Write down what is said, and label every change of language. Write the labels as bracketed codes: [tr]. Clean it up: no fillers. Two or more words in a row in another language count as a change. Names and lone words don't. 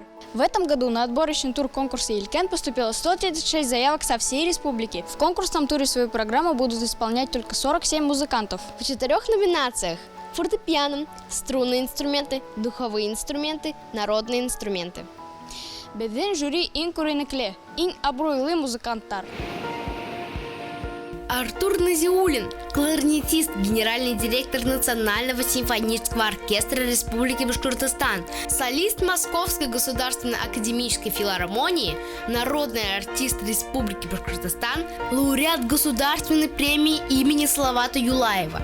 [ru] В этом году на отборочный тур конкурса «Илькен» поступило 136 заявок со всей республики. В конкурсном туре свою программу будут исполнять только 47 музыкантов. В 4 номинациях – фортепиано, струнные инструменты, духовые инструменты, народные инструменты. [tt] Беден жюри ин күренекле, ин абруйлы музыканттар. [ru] Артур Назиуллин, кларнетист, генеральный директор Национального симфонического оркестра Республики Башкортостан, солист Московской государственной академической филармонии, народный артист Республики Башкортостан, лауреат государственной премии имени Салавата Юлаева.